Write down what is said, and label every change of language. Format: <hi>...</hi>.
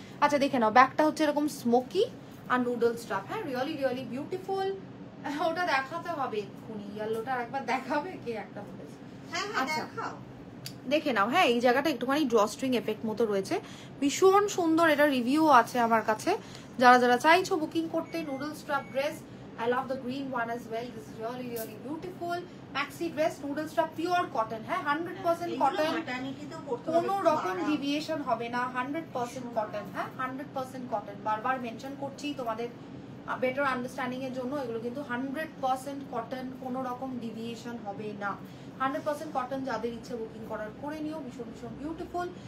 <bn>আচ্ছা দেখে নাও, ব্যাগটা হচ্ছে এরকম স্মোকি আর নুডল স্ট্রাপ। হ্যাঁ রিয়েলি রিয়েলি বিউটিফুল। ওটা দেখাতে হবে এক্ষুনি, ইয়েলোটা একবার দেখাবে কে একটা বলেছে। আচ্ছা দেখে নাও। হ্যাঁ এই জায়গাটা একটুখানি ড্রস্ট্রিং এফেক্ট মতো রয়েছে, ভীষণ সুন্দর। এটা রিভিউ আছে আমার কাছে, যারা যারা চাইছো বুকিং করতে noodle strap dress.</bn> <en>I love the green one as well. This is really really beautiful. Maxi dress, noodle strap, pure cotton.</en> <bn>হ্যাঁ 100% cotton, কোনো রকম ডিভিয়েশন হবে না। 100% cotton। হ্যাঁ 100% cotton। বারবার মেনশন করছি তোমাদের বেটার আন্ডারস্ট্যান্ডিং এর জন্য, এগুলো কিন্তু 100% কটন, কোনো রকম ডিভিয়েশন হবে না। 100% কটন, যাদের ইচ্ছে বুকিং করার করে নিও। ভীষণ ভীষণ বিউটিফুল।</bn>